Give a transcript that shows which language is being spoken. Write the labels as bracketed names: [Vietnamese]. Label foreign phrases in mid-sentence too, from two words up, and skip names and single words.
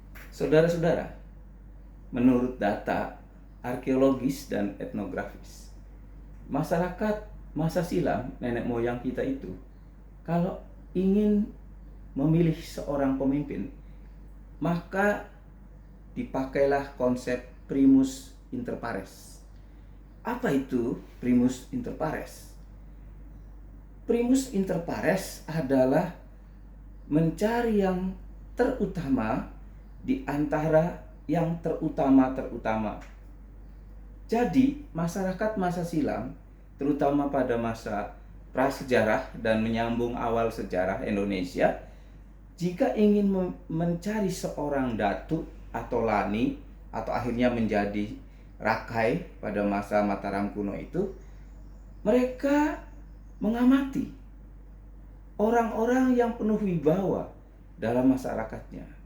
[Indonesian] Saudara-saudara, menurut data arkeologis dan etnografis, masyarakat masa silam nenek moyang kita itu, kalau ingin memilih seorang pemimpin, maka dipakailah konsep [Latin] primus inter pares. [Indonesian] Apa itu [Latin] primus inter pares? Primus inter pares [Indonesian] adalah mencari yang terutama di antara yang terutama. Jadi, masyarakat masa silam, terutama pada masa prasejarah dan menyambung awal sejarah Indonesia, jika ingin mencari seorang datu atau lani, atau akhirnya menjadi rakai pada masa Mataram kuno itu, mereka mengamati orang-orang yang penuh wibawa dalam masyarakatnya.